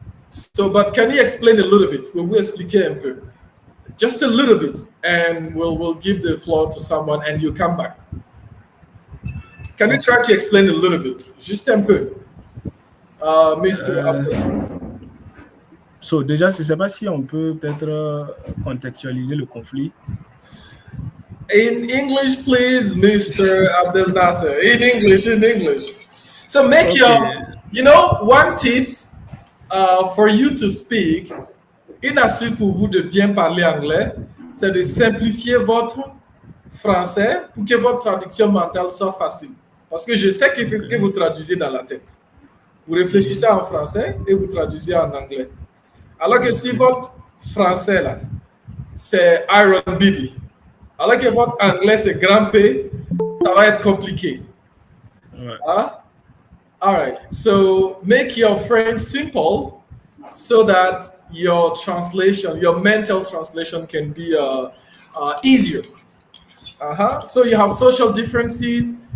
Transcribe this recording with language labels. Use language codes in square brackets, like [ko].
[en] So, but can you explain a little bit? Will we [fr] expliquer un peu? [en] Just a little bit, and we'll give the floor to someone, and you come back. Can you try to explain a little bit? [fr] Juste un peu. Mr. So, déjà, je ne sais pas si on peut peut-être contextualiser le conflit. [en] In English, please, Mr. Abdel Nasser. In English. So make one tips for you to speak. [fr] Une astuce pour vous de bien parler anglais, c'est de simplifier votre français pour que votre traduction mentale soit facile. Parce que je sais que vous traduisez dans la tête. Vous réfléchissez en français et vous traduisez en anglais. Alors que si votre français, là, c'est Iron Bibi, alors que votre anglais, c'est Grand P, ça va être compliqué. [en] All right. So make your French simple so that your translation, your mental translation can be easier. So you have social differences.